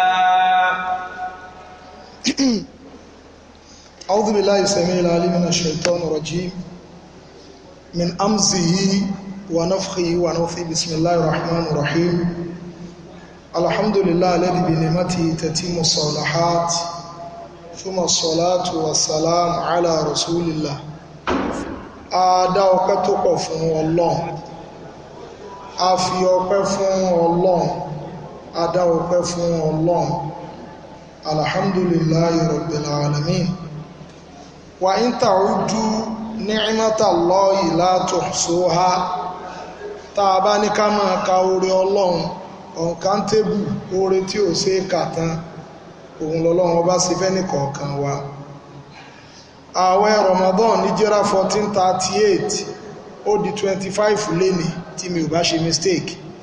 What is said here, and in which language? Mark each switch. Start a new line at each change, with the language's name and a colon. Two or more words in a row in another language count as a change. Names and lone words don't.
Arabic: أعوذ بالله السميع العليم من الشيطان الرجيم من أمزه ونفخه ونفثه. بسم الله الرحمن الرحيم. الحمد لله الذي بنعمته تتم الصالحات ثم الصلاة والسلام على رسول الله.
Yoruba: A dá ọpẹ́ tó pọ̀ fún Ọlọ́run, a fi ọpẹ́ fún Ọlọ́run, a dá ọpẹ́ fún Ọlọ́run.
Arabic: الحمد لله رب العالمين. وإن تعدوا نعمة الله لا تحصوها.
Yoruba: Tá a bá ní ká máa ka oore Ọlọ́run uncountable, oore tí ò ṣeé kà tán, òun lọ́lọ́run ọba ṣe fẹ́ ní kọ̀ọ̀kan wa. Ààwẹ̀ Ramadan ní jẹ́ra 1438 ó di 25 léni tí mi ò bá ṣe mistake.